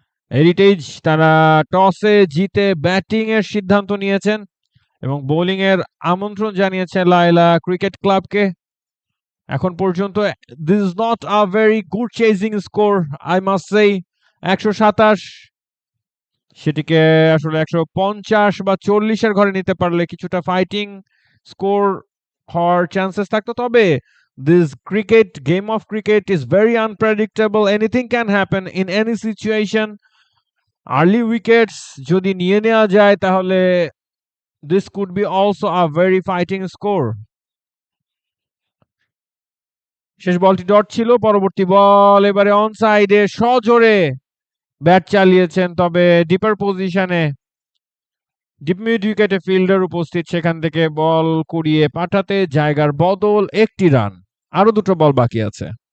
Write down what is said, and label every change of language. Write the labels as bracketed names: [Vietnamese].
[Bangla] Heritage তারা টসে জিতে ব্যাটিং এর সিদ্ধান্ত নিয়েছেন এবং বোলিং এর আমন্ত্রণ জানিয়েছে লায়লা ক্রিকেট ক্লাবকে। এখন পর্যন্ত [English] This is not a very good chasing score, I must say. [Bangla] 127 সেটিকে আসলে 150 বা 40 এর ঘরে নিতে পারলে কিছুটা ফাইটিং স্কোর হওয়ার চান্সেস থাকতো। [English] তবে this cricket game of cricket is very unpredictable, anything can happen in any situation. Early wickets [Bangla] যদি নিয়ে নেওয়া যায় তাহলে [English] this could be also a very fighting score. [Bangla] শেষ বলটি ডট ছিল। পরবর্তী বল এবারে অন সাইডে সজোরে ব্যাট চালিয়েছেন, তবে ডিপার পজিশনে ডিপ মিড উইকেটে ফিল্ডার উপস্থিত, সেখান থেকে বল কুড়িয়ে পাঠাতে জায়গার বদল, একটি রান, আরো দুটো বল বাকি আছে।